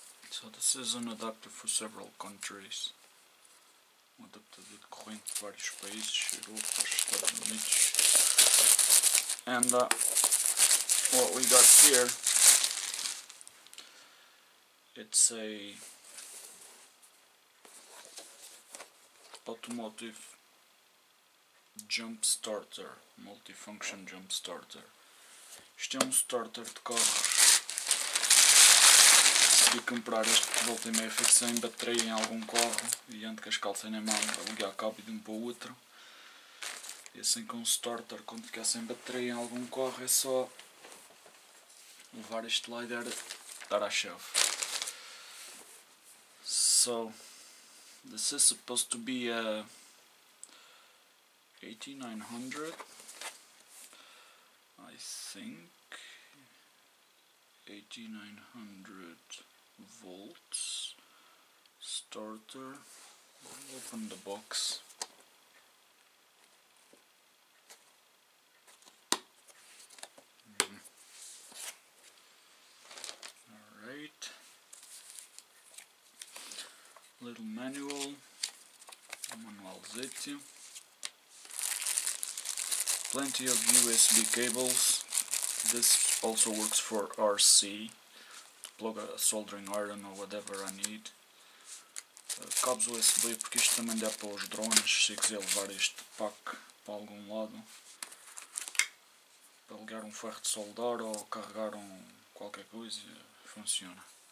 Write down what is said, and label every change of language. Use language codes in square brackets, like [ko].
[en] So this is an adapter for several countries. [pt] Um adaptador de corrente de vários países, Europa, Estados Unidos. [en] And what we got here, it's a automotive jump starter, multifunction jump starter. [pt] Isto é um starter de carros. Decidi comprar este que volta e meia fixei em bateria em algum carro e ando com as calças na mão a ligar cabo de um para o outro. E assim com o starter, quando ficar sem bateria em algum carro, é só levar este lá e dar à chave. [en] So this is supposed to be a 8900, I think, 8900 volts starter. We'll open the box. Alright, little manual, manualzete. Plenty of USB cables. This also works for RC, to plug a soldering iron or whatever I need. [pt] Cabos USB, porque isto também dá para os drones, se quiser levar este pack para algum lado, para ligar um ferro de soldar ou carregar qualquer coisa, funciona.